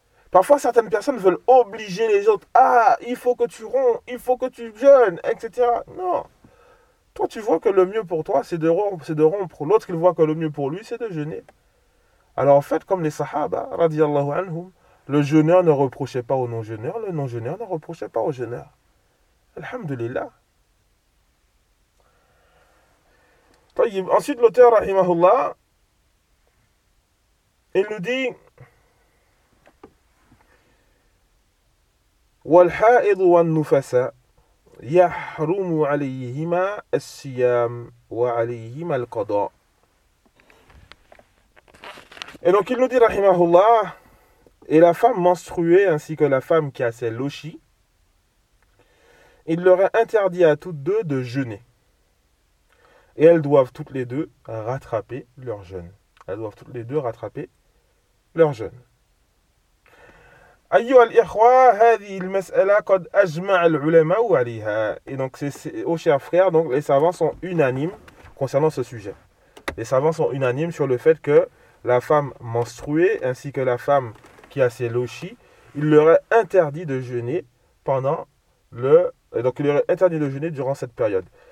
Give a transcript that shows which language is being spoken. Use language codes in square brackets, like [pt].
[fr] Parfois, certaines personnes veulent obliger les autres. Ah, il faut que tu romps, il faut que tu jeûnes, etc. Non. Toi, tu vois que le mieux pour toi, c'est de rompre. L'autre, il voit que le mieux pour lui, c'est de jeûner. Alors, en fait, comme les sahaba, [ar] radiallahu anhum, [fr] le jeûneur ne reprochait pas au non-jeûneur, le non-jeûneur ne reprochait pas au jeûneur. [ar] Alhamdulillah. [fr] Ensuite, l'auteur, rahimahullah, il nous dit: [ar] والحائض والنفساء يحرم عليهما الصيام وعليهما القضاء. [fr] Et donc, il nous dit, rahimahullah, et la femme menstruée ainsi que la femme qui a ses lochies, il leur est interdit à toutes deux de jeûner. Et elles doivent toutes les deux rattraper leur jeûne. Elles doivent toutes les deux rattraper leur jeûne. [ar] أيها الإخوة، هذه المسألة قد أجمع العلماء عليها. [fr] Et donc, aux chers frères, donc les savants sont unanimes concernant ce sujet. Les savants sont unanimes sur le fait que la femme menstruée ainsi que la femme qui a ses lochies, il leur est interdit de jeûner il leur est interdit de jeûner durant cette période.